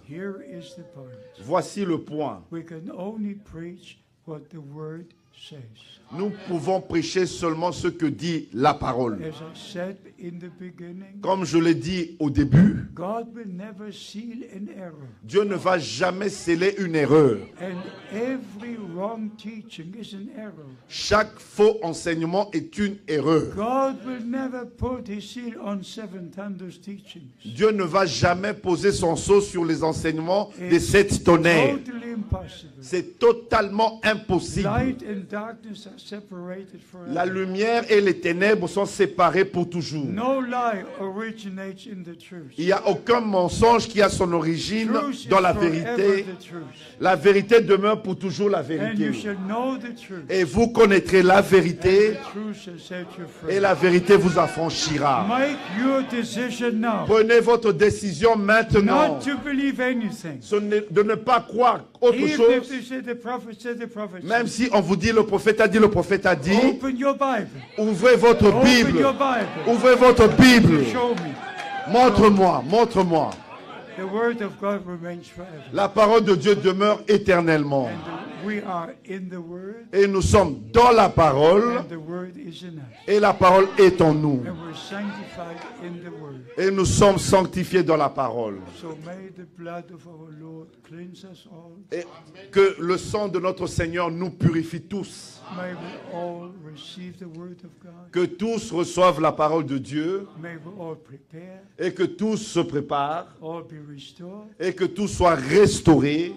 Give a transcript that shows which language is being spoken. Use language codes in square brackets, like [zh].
[en] here is the point. [fr] voici le point. [en] We can only preach what the word says. [fr] Nous pouvons prêcher seulement ce que dit la parole. [en] As I said in the beginning, [fr] Comme je l'ai dit au début, [en] God will never seal an error. [fr] Dieu ne va jamais sceller une erreur. [en] And every wrong teaching is an error. [fr] Chaque faux enseignement est une erreur. [en] God will never put his seal on 7 thunders teachings. [fr] Dieu ne va jamais poser son sceau sur les enseignements des 7 tonnerres. [en] Totally impossible. [fr] C'est totalement impossible. [en] Light and darkness are separated [fr] La [en] forever. [fr] lumière et les ténèbres sont séparées pour toujours. [en] No lie originates in the truth. [fr] Il n'y a aucun mensonge qui a son origine [en] Truth is [fr] dans la [en] forever [fr] vérité. [en] the truth. [fr] La vérité demeure pour toujours la [en] And you [fr] vérité. [en] shall know the truth. [fr] Et vous connaîtrez la vérité [en] The truth shall set you [fr] et [en] free. [fr] la vérité vous affranchira. [en] Make your decision now. [fr] Prenez votre décision maintenant. [en] Not to believe anything. [fr] De ne pas croire autre [en] Even if [fr] chose. [en] they say the prophet said, the prophet [fr] Même [en] said. [fr] si on vous dit le prophète a dit, le prophète a dit, [en] Open your Bible. [fr] ouvrez votre [en] Open [fr] Bible. [en] your Bible. [fr] Ouvrez votre Bible. [en] Show me. [fr] Montre-moi, montre-moi. [en] The word of God remains forever. [fr] La parole de Dieu demeure éternellement. [en] And We are in the Word, [fr] Et nous sommes dans la parole. [en] and the Word is in us. [fr] Et la parole est en nous. [en] And we're sanctified in the Word. [fr] Et nous sommes sanctifiés dans la parole. [en] So may the blood of our Lord cleanse us all. [fr] Et que le sang de notre Seigneur nous purifie tous. [en] May we all receive the Word of God. [fr] Que tous reçoivent la parole de Dieu. [en] May we all prepare, [fr] Et que tous se préparent. [en] all be restored, [fr] Et que tout soit restauré.